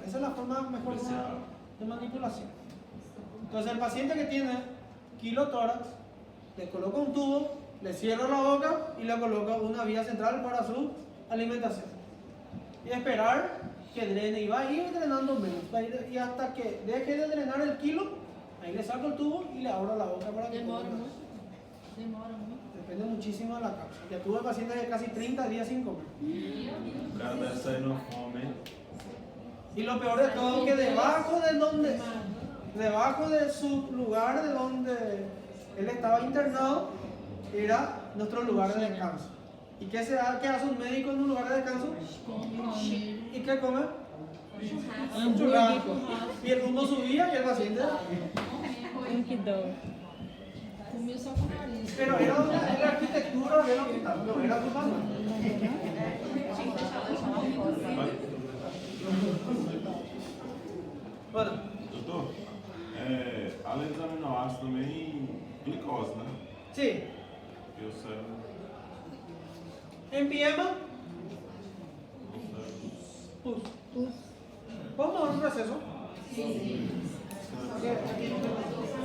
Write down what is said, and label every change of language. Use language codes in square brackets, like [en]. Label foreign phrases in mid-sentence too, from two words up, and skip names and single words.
[es] Esa es la forma mejor de manipulación. Entonces, el paciente que tiene kilotórax, le coloca un tubo, le cierra la boca y le coloca una vía central para su alimentación. Y esperar que drene, y va a ir drenando menos, y hasta que deje de drenar el kilo, ahí le saco el tubo y le abro la boca para que [pt] Demora [es] coma. [pt] muito. Demora muito. [es] Depende muchísimo de la causa. Ya tuve pacientes de casi 30 días sin comer. [pt] O cara deve sair no fome. [es] Y lo peor de todo es que debajo de su lugar de donde él estaba internado, era nuestro lugar de descanso. ¿Y qué hace un médico en un lugar de descanso? ¿Y qué come? Un churrasco. Y el humo subía y el paciente. [pt] Que dó. Comiu só com o nariz. [es] Pero era la arquitectura del hospital, no era su mano. Bueno, [pt] Doutor, além dos aminoácidos também glicose, né? [es] sí. [pt] Porque o cérebro. En Piema, pus. [es] ¿Vamos a un receso? Sí.